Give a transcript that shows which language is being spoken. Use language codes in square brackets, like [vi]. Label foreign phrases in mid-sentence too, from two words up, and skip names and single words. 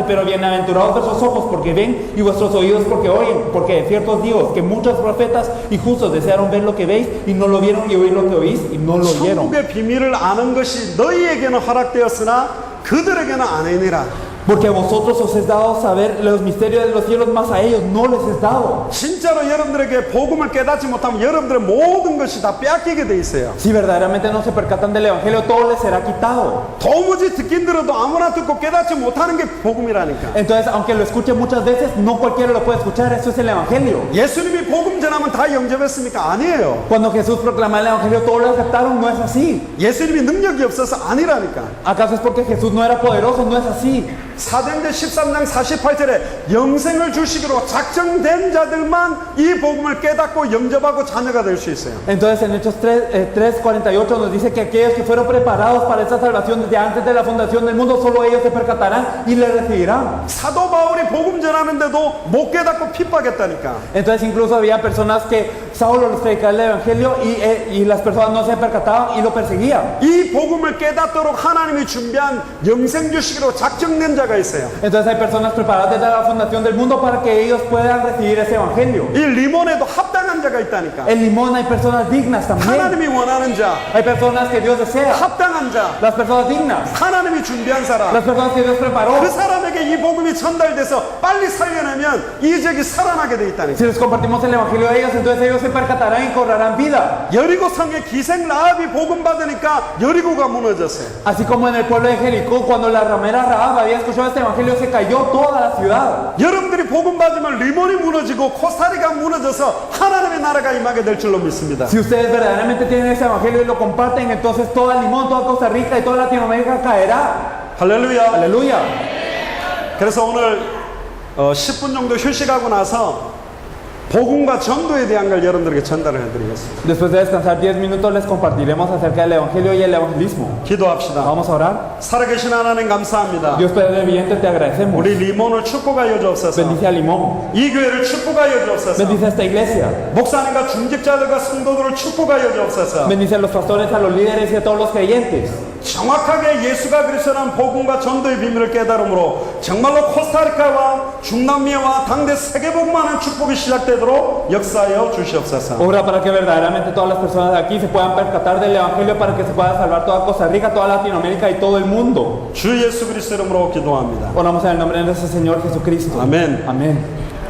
[es] Pero bienaventurados vuestros ojos porque ven y vuestros oídos porque oyen, porque de cierto os digo que muchos profetas y justos desearon ver lo que veis y no lo vieron, y oír lo que oís y no lo oyeron. [ko] 천국의 비밀을 아는 것이 너희에게는 허락되었으나 그들에게는 아니니라. [es] Porque a vosotros os es dado saber los misterios de los cielos, mas a ellos no les es dado. [ko] 진짜로 여러분들에게 복음을 깨닫지 못하면 여러분들의 모든 것이 다 빼앗기게 돼 있어요. [es] Si verdaderamente no se percatan del evangelio, todo les será quitado. [ko] 도무지 듣긴 들어도 아무나 듣고 깨닫지 못하는 게 복음이라니까. [es] Entonces, aunque lo escuchen muchas veces, no cualquiera lo puede escuchar. Eso es el evangelio. [ko] 예수님이 복음 전하면 다 영접했습니까? 아니에요. [es] Cuando Jesús proclama el evangelio, todos lo aceptaron. No es así. [ko] 예수님이 능력이 없어서 아니라니까. [es] ¿Acaso es porque Jesús no era poderoso? No es así. [ko] 사도행전 13장 48절에 영생을 주시기로 작정된 자들만 이 복음을 깨닫고 영접하고 자녀가 될 수 있어요. [es] Entonces en Hechos 3:48 nos dice que aquellos que fueron preparados para esta salvación desde antes de la fundación del mundo, solo ellos se percatarán y le recibirán. [ko] 사도 바울이 복음 전하는데도 못 깨닫고 핍박했다니까. [es] Entonces incluso había personas que Saulo les predicaba el evangelio y las personas no se percataban y lo perseguían. [ko] 이 복음을 깨닫도록 하나님이 준비한 영생 주시기로 작정된 자가 있어요. [es] Entonces hay personas preparadas desde la fundación del mundo para que ellos puedan recibir ese evangelio. [ko] 이 리몬에도 합당한 자가 있다니까. [es] En Limón hay personas dignas también. [ko] 하나님이 원하는 자, [es] Hay personas que Dios desea. [ko] 합당한 자, [es] Las personas dignas. [ko] 하나님이 준비한 사람. [es] Las personas que Dios preparó. [ko] 그 사람에게 이 복음이 전달돼서 빨리 살려내면 이 적이 살아나게 돼 있다니까. [es] Si les compartimos el evangelio a ellos, entonces ellos se percatarán y cobrarán vida. [ko] 여리고 성의 기생 라합이 복음 받으니까 여리고가 무너졌어요. [es] Así como en el pueblo de Jericó, cuando la ramera Rahab había escuchado este evangelio, se cayó toda la ciudad. [ko] 여러분들이 복음 받으면 리몬이 무너지고 코스타리가 무너져서 하나님의 나라가 임하게 될 줄로 믿습니다. [es] Si ustedes verdaderamente tienen ese evangelio y lo comparten, entonces toda Limón, toda Costa Rica y toda Latinoamérica caerá. [ko] 할렐루야. [es] Aleluya. [ko] 그래서 오늘 10분 정도 휴식하고 나서 복음과 전도에 대한 걸 여러분들에게 전달을 해드리겠습니다. [es] Después de descansar 10 minutos, les compartiremos acerca del evangelio y el evangelismo. [ko] 기도합시다. [es] Vamos a orar. [ko] 살아계신 하나님 감사합니다. [es] Dios Padre viviente, te agradecemos. [ko] 우리 리몬을 축복하여 주옵소서. [es] Bendice a Limón. [ko] 이 교회를 축복하여 주옵소서. [es] Bendice a esta iglesia. [ko] 목사님과 중직자들과 성도들을 축복하여 주옵소서. [es] Bendice a los pastores, a los líderes y a todos los creyentes. [ko] 정확하게 예수가 그리스도라는 복음과 전도의 비밀을 깨달음으로 정말로 코스타리카와 중남미와 당대 세계복음하는 축복이 시작되도록 역사하여 주시옵소서. [es] Obra para que verdaderamente todas las personas de aquí se puedan percatar del evangelio, para que se pueda salvar toda Costa Rica, toda Latinoamérica y todo el mundo. [ko] 주 예수 그리스도 이름으로 기도합니다. [es] Oramos en el nombre de nuestro Señor Jesucristo. [ko] 아멘. [es] Amén.